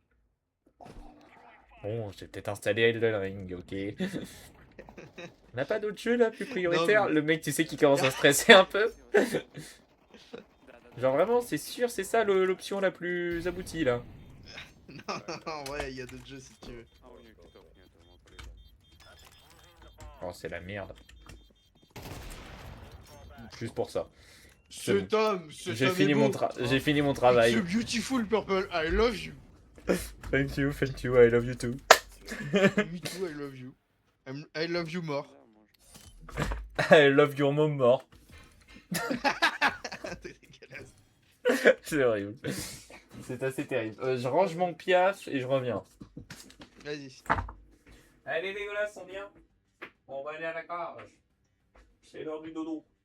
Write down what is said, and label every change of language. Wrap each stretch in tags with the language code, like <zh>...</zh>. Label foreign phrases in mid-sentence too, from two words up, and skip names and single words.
<fr>Bon, j'ai peut-être installé Elden Ring, ok. On n'a pas d'autres jeux là plus Non, prioritaires? mais. Le mec, tu sais, qui commence à stresser un peu.</fr> <ru>Да, да,</ru> <fr>Genre</fr> <ru>da.</ru> <fr>vraiment, c'est sûr, c'est ça l'option la plus aboutie là. Non, en vrai, il y a d'autres jeux si tu veux.</fr> <ru>А у нее китов нету, ему</ru> <fr>Oh, c'est la merde. Juste pour ça. Cet homme J'ai est fini, beau. j'ai fini mon</fr> <en>It's a</en> <fr>travail.</fr> <en>beautiful purple, I love you. Thank you, I love you too. Me too, I love you. I love you more.</en> <ru>Да, может.</ru> <en>I love your mom mort.</en> <fr>T'es dégueulasse. C'est horrible. C'est assez terrible. Je range mon piaf et je reviens. Vas-y. Allez, dégueulasse, on vient. On va aller à la cage. C'est l'heure du dodo.</fr>